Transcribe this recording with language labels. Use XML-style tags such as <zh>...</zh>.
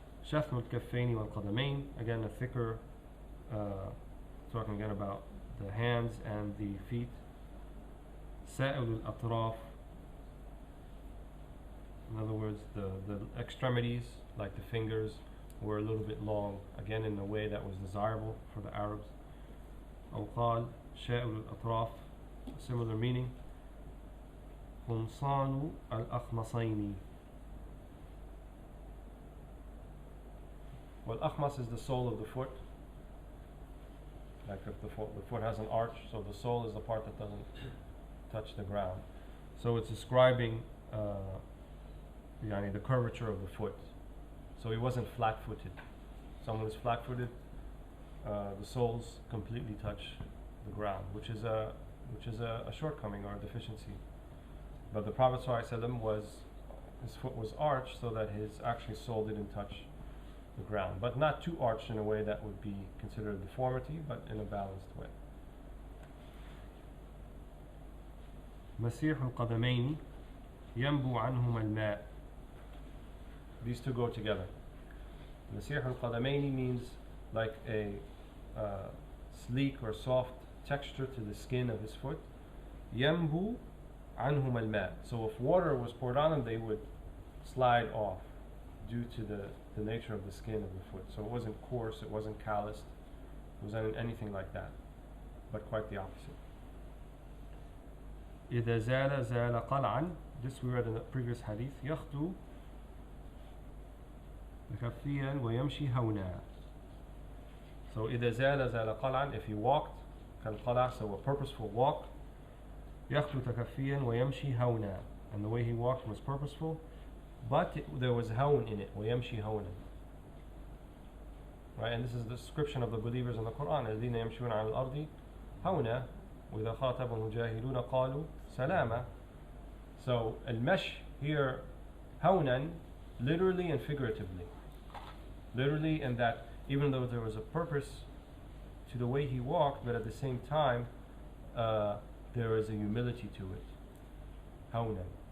<ar>شثم الكفين والقدمين,</ar> <en>again a thicker, talking again about the hands and the feet.</en> <ar>سائل الأطراف,</ar> <en>in other words the extremities like the fingers were a little bit long, again in a way that was desirable for the Arabs.</en> <ar>أو قال شائل الأطراف, similar meaning. قمصان الأخمصين.</ar> <en>Well, akhmas is the sole of the foot. Like if the foot has an arch, so the sole is the part that doesn't touch the ground. So it's describing the curvature of the foot. So he wasn't flat-footed. Someone who's flat-footed, the soles completely touch the ground, which is a shortcoming or a deficiency. But the Prophet ﷺ his foot was arched so that his actually sole didn't touch the ground, but not too arched in a way that would be considered a deformity, but in a balanced way.</en> <ar>مسيح القدمين ينبو عنهما الماء.</ar> <en>These two go together.</en> <ar>مسيح القدمين</ar> <en>means like a sleek or soft texture to the skin of his foot.</en> <ar>ينبو عنهما الماء.</ar> <en>So if water was poured on them, they would slide off due to the nature of the skin of the foot. So it wasn't coarse, it wasn't calloused, it wasn't anything like that, but quite the opposite.</en> <ar>إذا زال زال قلعا.</ar> <en>This we read in the previous hadith.</en> <ar>يخطو تكفيا ويمشي هونا.</ar> <en>So</en> <ar>إذا زال زال قلعا,</ar> <en>if he walked</en> <ar>كالقلع,</ar> <en>so a purposeful walk.</en> <ar>يخطو تكفيا ويمشي هونا,</ar> <en>and the way he walked was purposeful, but there was hawn in it.</en> <ar>ويمشي هونا.</ar> <en>Right, and this is the description of the believers in the Quran.</en> <ar>الذين يمشون على الأرض هونا وإذا خاطبهم الجاهلون قالوا سلاما.</ar> <en>So المشي here هونا, literally and figuratively. Literally in that even though there was a purpose to the way he walked, but at the same time there is a humility to it.</en> <ar>هونا.</ar>